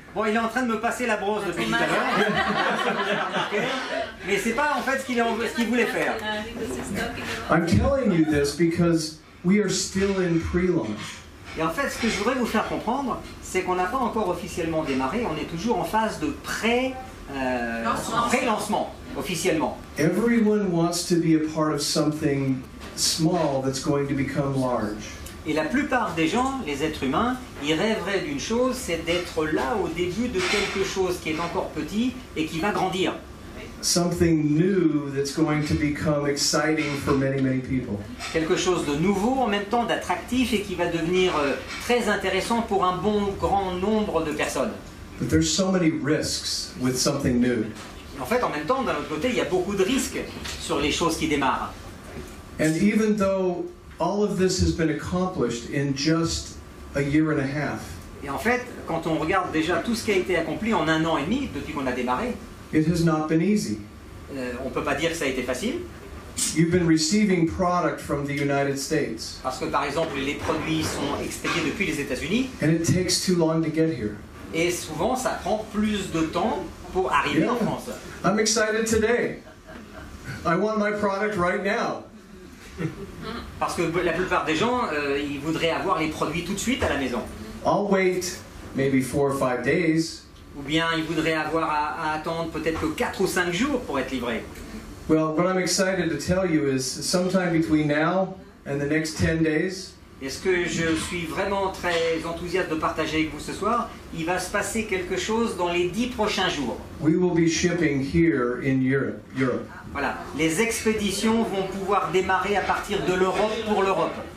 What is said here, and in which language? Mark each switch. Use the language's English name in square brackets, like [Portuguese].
[French] Bon, il est en train de me passer la brosse depuis tout à l'heure. Mais c'est pas en fait ce qu'il voulait faire. [English] I'm telling you this because we are still in pre-launch. [French] Et en fait, ce que je voudrais vous faire comprendre, c'est qu'on n'a pas encore officiellement démarré, on est toujours en phase de pré-lancement, officiellement. [English] Everyone wants to be a part of something small that's going to become large. [French] Et la plupart des gens, les êtres humains, ils rêveraient d'une chose, c'est d'être là au début de quelque chose qui est encore petit et qui va grandir. [English] Something new that's going to become exciting for many, many people. [French] Quelque chose de nouveau, en même temps d'attractif et qui va devenir très intéressant pour un bon grand nombre de personnes. [English] But there's so many risks with something new. [French] En fait, en même temps, d'un autre côté, il y a beaucoup de risques sur les choses qui démarrent. [English] And even though all of this has been accomplished in just a year and a half, [French] Et en fait, quand on regarde déjà tout ce qui a été accompli en 1 an et demi, depuis qu'on a démarré, [English] it has not been easy. [French] on ne peut pas dire que ça a été facile, [English] You've been receiving product from the United States, [French] parce que par exemple, les produits sont expédiés depuis les États-Unis, [English] and it takes too long to get here. [French] et souvent ça prend plus de temps pour arriver en France. [English] I'm excited today. I want my product right now. [French] Parce que la plupart des gens, ils voudraient avoir les produits tout de suite à la maison. [English] I'll wait maybe 4 or 5 days. [French] Ou bien ils voudraient avoir à attendre peut-être que 4 ou 5 jours pour être livrés. [English] Well, what I'm excited to tell you is sometime between now and the next 10 days, [French] Et ce que je suis vraiment très enthousiaste de partager avec vous ce soir, il va se passer quelque chose dans les 10 prochains jours. [English] we will be shipping here in Europe. [French] Voilà, les expéditions vont pouvoir démarrer à partir de l'Europe pour l'Europe.